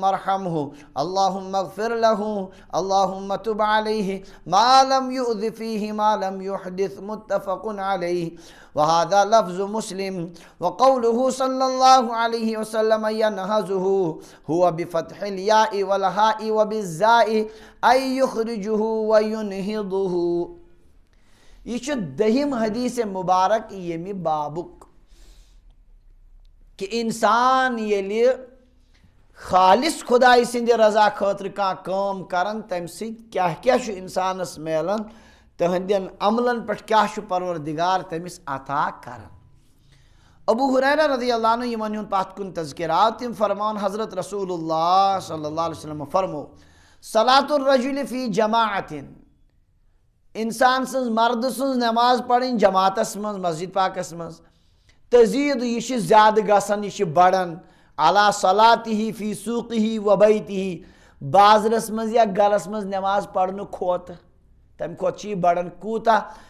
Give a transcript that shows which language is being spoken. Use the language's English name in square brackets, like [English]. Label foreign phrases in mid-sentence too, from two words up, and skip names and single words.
[Arabic] ارحمه اللهم اغفر له اللهم تب عليه ما لم يؤذ فيه ما لم يحدث متفق عليه وهذا لفظ مسلم وقوله صلى الله عليه وسلم ينهزه هو بفتح الياء والهاء وبالزاء أي يخرجه وينهضه [Kashmiri] یہ چھُ دٔہِم حدیث مبارک ییٚمہِ بابُک کہ انسان ییٚلہِ خالص خداے سٕنٛدِ رضا خٲطرٕ کانٛہہ کٲم کران تمہِ سۭتۍ کیاہ کیاہ چھُ انسانس میلان تہنٛدٮ۪ن عملن پٮ۪ٹھ کیاہ چھُ پروردگار تٔمِس عطا کران ابو ہریرہ [Arabic] رضی اللہ عنہ [Kashmiri] یِمن ہُنٛد پتھ کُن تذکر آو تِم فرمان حضرت رسول اللہ [Arabic] صلی اللہ علیہ وسلم [Kashmiri] فرمو [Arabic] صلاۃ الرجل فی جماعت [Kashmiri] انسان سٕنٛز مرد سٕنٛز نماز پرٕنۍ جماعتس منٛز مسجد پاکس منٛز تزیٖد یہِ چھِ زیادٕ گژھان یہِ چھِ بڑان [Arabic] علی صلاتہ فی سوقہ و بیتہ [Kashmiri] بازرس منٛز یا گرس منٛز نماز پرنہٕ کھۄتہٕ تمہِ کھۄتہٕ چھِ یہِ بڑان کوٗتاہ